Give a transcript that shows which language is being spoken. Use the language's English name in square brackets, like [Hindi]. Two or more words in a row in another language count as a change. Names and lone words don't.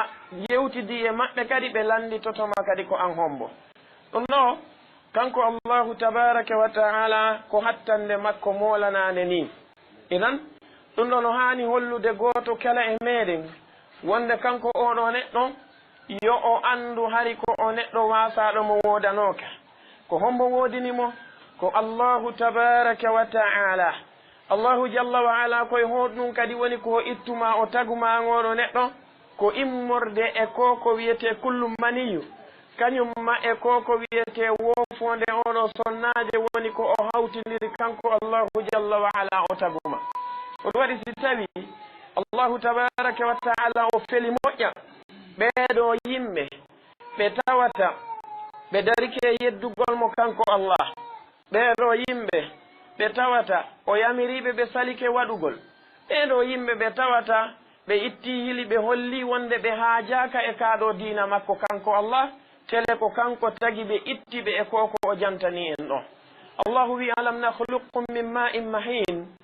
[Fula] yewtidi e maɓɓe kadi ɓe landitotoma kadi ko an hombo ɗum ɗo kanko [Arabic] الله تبارك وتعالى [Fula] ko hattande makko molanane ni idan ɗum ɗo no hani hollude goto kala e meɗen wonde kanko oɗo neɗɗo yo o andu hari ko o neɗɗo wasaɗo mo wodanoka ko hombo wodinimo ko [Arabic] الله تبارك وتعالى الله جل وعلا [Fula] koye hoɗum kadi woni ko ittuma o taguma ngoɗo neɗɗo ko immorde e ko wiyete kullu maniyu kañumma e ko wiyete wofonde oɗo sonnaje woni ko o hawtindiri kanko [Arabic] الله جل وعلا [Fula] o taguma ko ɗum waɗi si tawi [Arabic] الله تبارك وتعالى [Fula] o feli moƴƴa ɓeeɗo yimɓe ɓe tawata ɓe darike yeddugol mo kanko Allah ɓeeɗo yimɓe ɓe tawata o yamiriɓe ɓe salike waɗugol ɓeeɗo yimɓe ɓe tawata ɓe itti hili ɓe holli wonde ɓe haajaka e kaɗo diina makko kanko Allah tele ko kanko tagi ɓe itti ɓe e koko o jantani en ɗo Allahu wi [Arabic] ألم نخلقكم من ماء مهين